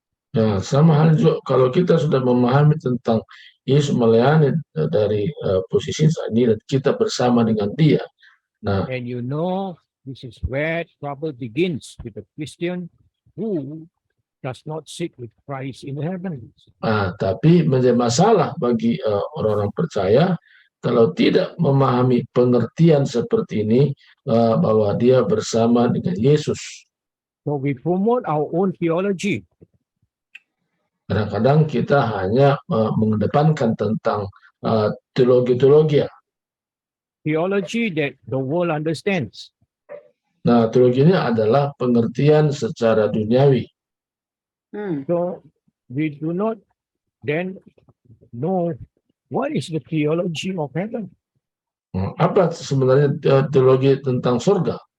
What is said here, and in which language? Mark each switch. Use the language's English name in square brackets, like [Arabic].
[Indonesian] Nah, sama hal juga kalau kita sudah memahami tentang Yesus melayani dari posisi saat ini dan kita bersama dengan dia. Nah, [English] and you know, this is where trouble begins with the Christian who does not sit with Christ in the heavens. [Indonesian] Tapi menjadi masalah bagi orang-orang percaya kalau tidak memahami pengertian seperti ini bahwa dia bersama dengan Yesus. [English] So we promote our own theology. [Indonesian] Kadang-kadang kita hanya mengedepankan tentang teologi-teologi. [English] Theology that the world understands. [Indonesian] Nah, teologi ini adalah pengertian secara duniawi. [English] So we do not then know what is the theology of heaven. [Indonesian] Apa sebenarnya teologi tentang surga?